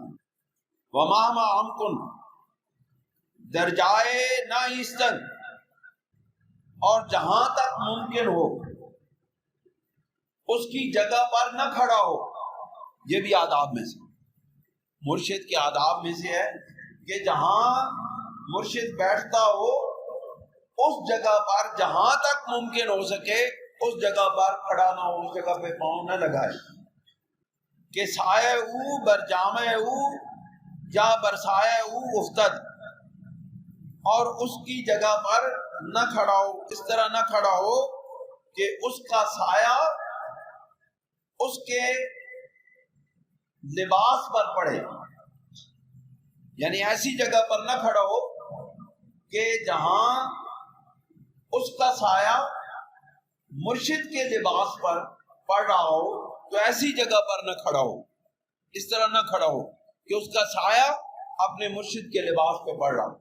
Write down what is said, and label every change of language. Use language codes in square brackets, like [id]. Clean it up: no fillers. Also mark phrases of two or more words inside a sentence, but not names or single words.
[fa] وَمَا أَمْكُنْ درجائے نہ ایستن، [ur] اور جہاں تک ممکن ہو اس کی جگہ پر نہ کھڑا ہو، یہ بھی آداب میں سے، مرشد کے آداب میں سے ہے کہ جہاں مرشد بیٹھتا ہو اس جگہ پر جہاں تک ممکن ہو سکے اس جگہ پر کھڑا نہ ہو، اس جگہ پہ پاؤں نہ لگائے، [fa] کہ سایہ او بر جامع او یا برسایہ او افتد، [ur] اور اس کی جگہ پر نہ کھڑا ہو، اس طرح نہ کھڑا ہو کہ اس کا سایہ اس کے لباس پر پڑے، یعنی ایسی جگہ پر نہ کھڑا ہو کہ جہاں اس کا سایہ مرشد کے لباس پر پڑ رہا ہو، تو ایسی جگہ پر نہ کھڑا ہو، اس طرح نہ کھڑا ہو کہ اس کا سایہ اپنے مرشد کے لباس پہ پڑ رہا ہو۔